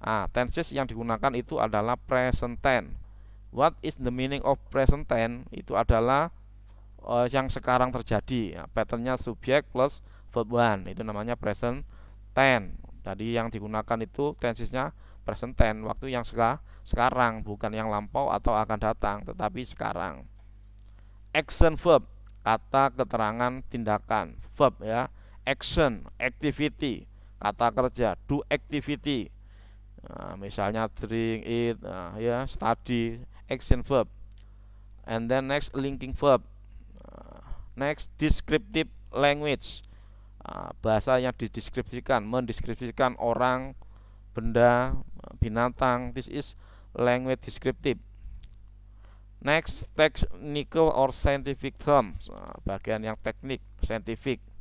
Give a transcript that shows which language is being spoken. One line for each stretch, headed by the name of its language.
Indonesian: Tenses yang digunakan itu adalah present tense.
English: What is the meaning of present tense?
Indonesian: Itu adalah yang sekarang terjadi. Patternnya subjek plus verb one. Itu namanya present tense. Tadi yang digunakan itu tensesnya present tense, waktu yang sekarang, bukan yang lampau atau akan datang, tetapi sekarang.
English: Action verb,
Indonesian: kata keterangan tindakan. Verb ya.
English: Action, activity,
Indonesian: kata kerja,
English: do activity. Misalnya drink, eat, ya, study, action verb. And then next, linking verb. Next, descriptive language.
Indonesian: Bahasa yang dideskripsikan, mendeskripsikan orang, benda, binatang.
English: This is language descriptive. Next, technical or scientific terms.
Indonesian: Bagian yang teknik, scientific.